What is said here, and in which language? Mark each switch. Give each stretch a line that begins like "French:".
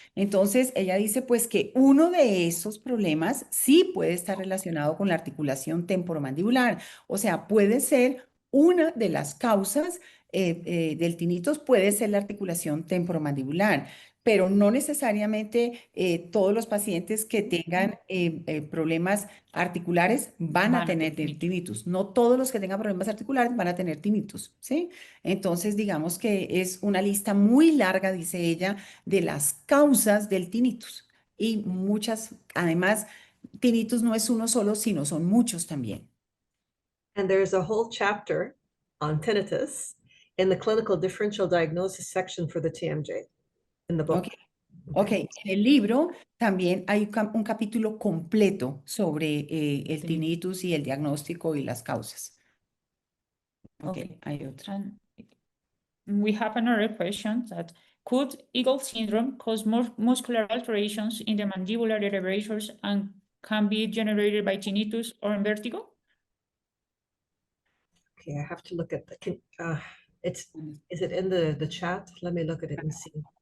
Spanish: Entonces, ella dice pues que uno de esos problemas sí puede estar relacionado con la articulación temporomandibular, o sea, puede ser una de las causas del tinnitus, puede ser la articulación temporomandibular, pero no necesariamente todos los pacientes que tengan problemas articulares van a tener tinnitus. No todos los que tengan problemas articulares van a tener tinnitus, ¿sí? Entonces, digamos que es una lista muy larga, dice ella, de las causas del tinnitus. Y muchas, además, tinnitus no es uno solo, sino son muchos también.
English: And there's a whole chapter on tinnitus in the clinical differential diagnosis section for the TMJ in the book. Ok, ok.
Spanish: En el libro también hay un capítulo completo sobre el tinnitus y el diagnóstico y las causas. Ok, hay otra.
English: And we have another question that could Eagle syndrome cause more muscular alterations in the mandibular elevators and can be generated by tinnitus or vertigo? Okay, I have to look at the, is it in the chat? Let me look at it and see.